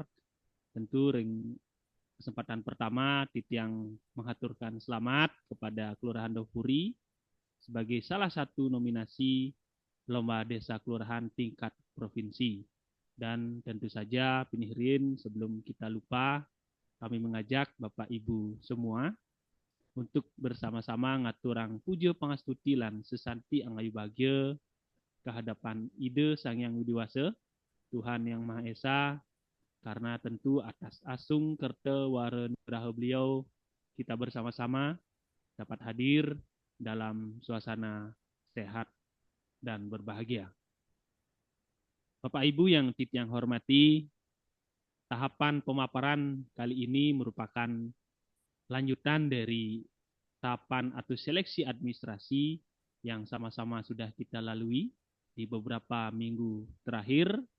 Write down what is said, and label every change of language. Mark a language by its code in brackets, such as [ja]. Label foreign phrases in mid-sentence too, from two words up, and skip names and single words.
[id] Tentu kesempatan pertama Titiang mengaturkan selamat kepada Kelurahan Dopuri sebagai salah satu nominasi Lomba Desa Kelurahan tingkat provinsi. Dan tentu saja pinihirin sebelum kita lupa, kami mengajak Bapak Ibu semua untuk bersama-sama [ban] ngaturang puja pangastuti lan sesanti angayu bagya [id] kehadapan Ide Sang Yang Widiwasa, Tuhan Yang Maha Esa, karena tentu atas [ban] asung kerta waren raha [id] beliau kita bersama-sama dapat hadir dalam suasana sehat dan berbahagia. Bapak Ibu yang Titiang hormati, tahapan pemaparan kali ini merupakan lanjutan dari tahapan atau seleksi administrasi yang sama-sama sudah kita lalui di beberapa minggu terakhir.